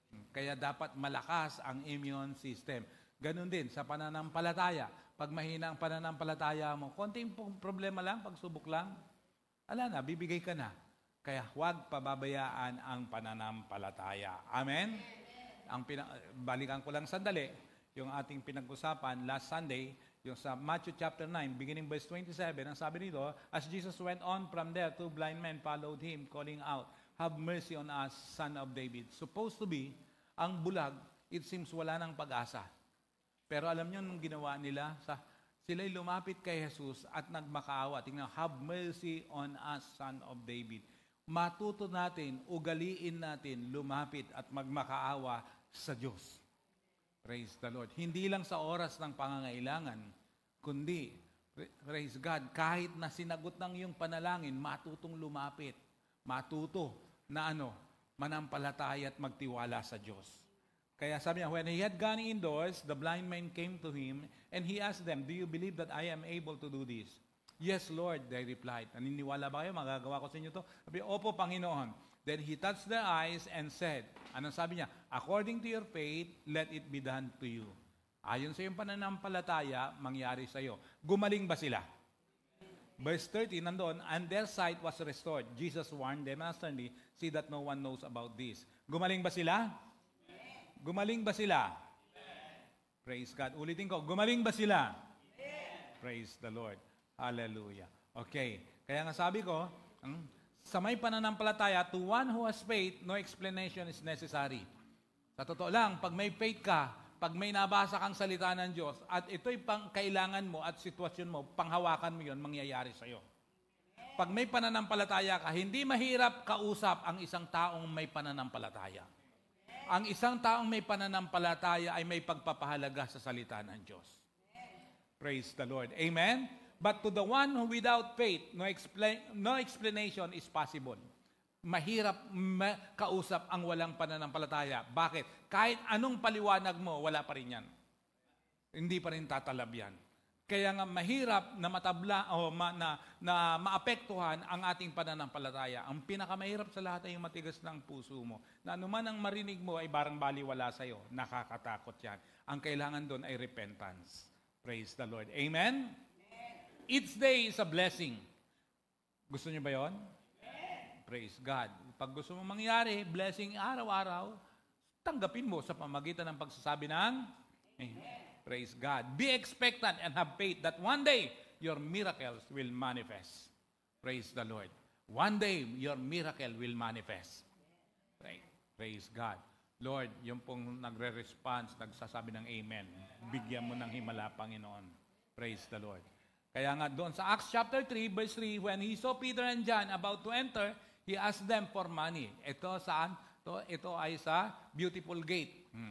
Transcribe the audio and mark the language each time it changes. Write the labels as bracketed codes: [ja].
[tl] Kaya dapat malakas ang immune system. Ganun din sa pananampalataya. Pag mahina ang pananampalataya mo, konting problema lang, pagsubok lang, ala na, bibigay ka na. Kaya huwag pababayaan ang pananampalataya. Amen? Balikan ko lang sandali, yung ating pinag-usapan last Sunday, yung sa Matthew chapter 9, beginning verse 27, ang sabi nito, [en] as Jesus went on from there, two blind men followed him, calling out, have mercy on us, son of David. Supposed to be, [tl] ang bulag, [en] it seems [tl] wala ng pag-asa. Pero alam nyo nung ginawa nila, sila'y lumapit kay Jesus at nagmakaawa. Tingnan, [en] have mercy on us, son of David. [tl] Matuto natin, ugaliin natin, lumapit at magmakaawa sa Diyos. [en] Praise the Lord. [tl] Hindi lang sa oras ng pangangailangan, kundi, [en] praise God, [tl] kahit na sinagot ng iyong panalangin, matutong lumapit. Matuto na manampalataya at magtiwala sa Diyos. [en] Kaya sabi niya, when he had gone indoors, the blind man came to him, and he asked them, do you believe that I am able to do this? Yes, Lord, they replied. [tl] Naniniwala ba kayo? Magagawa ko sa inyo to? Sabi, opo, Panginoon. [en] Then he touched their eyes and said, [tl] anong sabi niya? [en] According to your faith, let it be done to you. [tl] Ayon sa iyong pananampalataya, mangyari sa iyo. Gumaling ba sila? [en] Verse 30, [tl] nandoon, [en] and their sight was restored. Jesus warned them sternly, see that no one knows about this. [tl] Gumaling ba sila? Gumaling ba sila? [en] Praise God. [tl] Ulitin ko, gumaling ba sila? [en] Praise the Lord. Hallelujah. Okay. [tl] Kaya nga sabi ko, sa may pananampalataya, [en] to one who has faith, no explanation is necessary. [tl] Sa totoo lang, pag may faith ka, pag may nabasa kang salita ng Diyos, at ito'y kailangan mo at sitwasyon mo, panghawakan mo yon, mangyayari sa iyo. Pag may pananampalataya ka, hindi mahirap kausap ang isang taong may pananampalataya. Ang isang taong may pananampalataya ay may pagpapahalaga sa salita ng Diyos. [en] Praise the Lord. Amen? But to the one who without faith, no explanation is possible. [tl] Mahirap kausap ang walang pananampalataya. Bakit? Kahit anong paliwanag mo, wala pa rin yan. Hindi pa rin tatalab yan. Kaya nga mahirap na matabla o na maapektuhan ang ating pananampalataya. Ang pinakamahirap sa lahat ay yung matigas ng puso mo. Na anuman ang marinig mo ay barang baliwala sa iyo. Nakakatakot yan. Ang kailangan doon ay repentance. [en] Praise the Lord. Amen? Each day is a blessing. [tl] Gusto niyo ba yon? [en] Praise God. [tl] Pag gusto mo mangyari, blessing araw-araw, tanggapin mo sa pamagitan ng pagsasabi ng [en] praise God. Be expectant and have faith that one day your miracles will manifest. Praise the Lord. One day your miracle will manifest. Praise God. [tl] Lord, yung pong nagre-response, nagsasabi ng amen. Bigyan mo ng himala, Panginoon. [en] Praise the Lord. [tl] Kaya nga doon sa [en] Acts chapter 3, verse 3, when he saw Peter and John about to enter, he asked them for money. [tl] Ito saan? Ito ay sa Beautiful Gate.